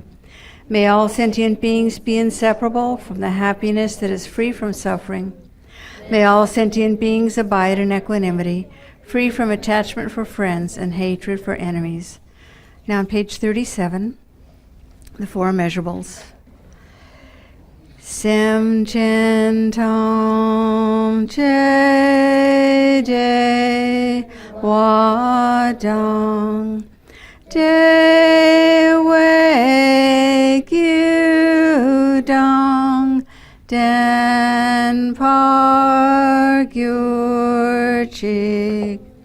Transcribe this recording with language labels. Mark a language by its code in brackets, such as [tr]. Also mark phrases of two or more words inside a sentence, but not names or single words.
[en] May all sentient beings be inseparable from the happiness that is free from suffering. May all sentient beings abide in equanimity, free from attachment for friends and hatred for enemies. Now on page 37, the 4 immeasurables. [bo] སེམས་ཅན་ཐམས་ཅད་བདེ་བ་དང་བདེ་བའི་རྒྱུ་དང་ལྡན་པར་གྱུར་ཅིག